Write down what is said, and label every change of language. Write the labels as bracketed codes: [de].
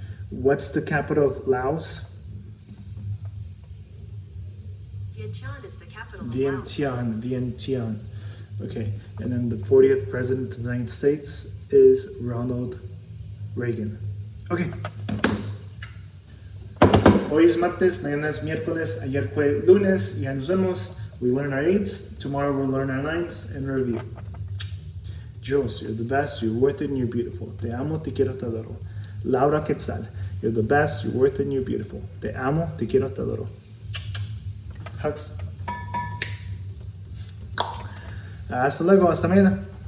[en] What's the capital of Laos? Vientiane is the capital of Laos. Vientiane. Okay, and then the 40th president of the United States is Ronald Reagan. Okay. [es] Hoy es martes, mañana es miércoles, ayer fue lunes, ya nos vemos. [en] We learn our 8s, tomorrow we'll learn our 9s and review. Jules, you're the best, you're worth it and you're beautiful. [es] Te amo, te quiero, te adoro. [en] Laura Quetzal, you're the best, you're worth it and you're beautiful. [es] Te amo, te quiero, te adoro. Hugs. Hasta luego, hasta mañana.